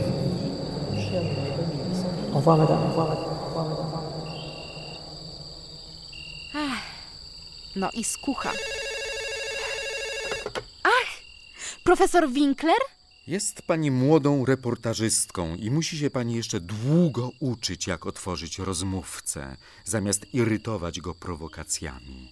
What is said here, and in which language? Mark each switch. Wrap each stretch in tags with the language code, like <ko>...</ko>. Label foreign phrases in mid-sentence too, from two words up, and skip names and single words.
<fr>Au revoir madame, au revoir madame, au revoir madame.</fr> <pl>No i skucha. Ach! Profesor Winkler? Jest pani młodą reportażystką i musi się pani jeszcze długo uczyć, jak otworzyć rozmówcę, zamiast irytować go prowokacjami.</pl>